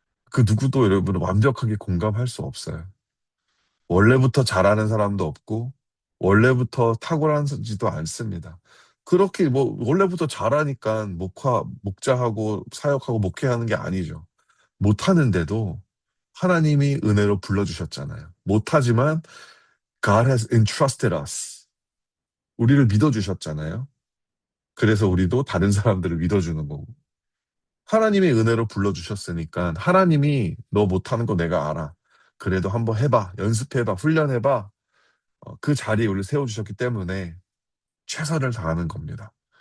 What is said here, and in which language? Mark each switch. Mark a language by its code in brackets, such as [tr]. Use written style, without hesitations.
[ko] 그 누구도 여러분은 완벽하게 공감할 수 없어요. 원래부터 잘하는 사람도 없고, 원래부터 탁월하지도 않습니다. 그렇게 뭐, 원래부터 잘하니까 목자하고 사역하고 목회하는 게 아니죠. 못하는데도 하나님이 은혜로 불러주셨잖아요. 못하지만 [en] God has entrusted us. [ko] 우리를 믿어주셨잖아요. 그래서 우리도 다른 사람들을 믿어주는 거고. 하나님의 은혜로 불러주셨으니까 하나님이 너 못하는 거 내가 알아. 그래도 한번 해봐. 연습해봐. 훈련해봐. 그 자리에 우리를 세워주셨기 때문에 최선을 다하는 겁니다.